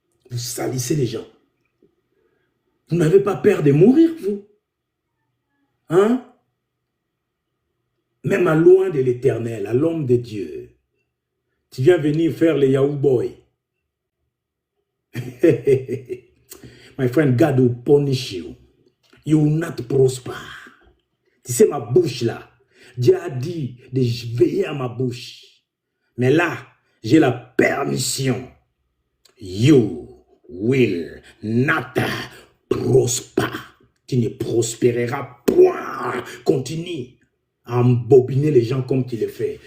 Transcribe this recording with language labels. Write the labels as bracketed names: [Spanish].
[French] Vous salissez les gens. Vous n'avez pas peur de mourir, vous? Hein? Même à loin de l'Éternel, à l'homme de Dieu. Tu viens venir faire les Yahoo Boy. [English] My friend, God will punish you. You will not prosper. [French] Tu sais, ma bouche là, Dieu a dit de veiller à ma bouche. Mais là, j'ai la permission. [English] You will not prosper. [French] Tu ne prospéreras point. Continue à embobiner les gens comme tu le fais.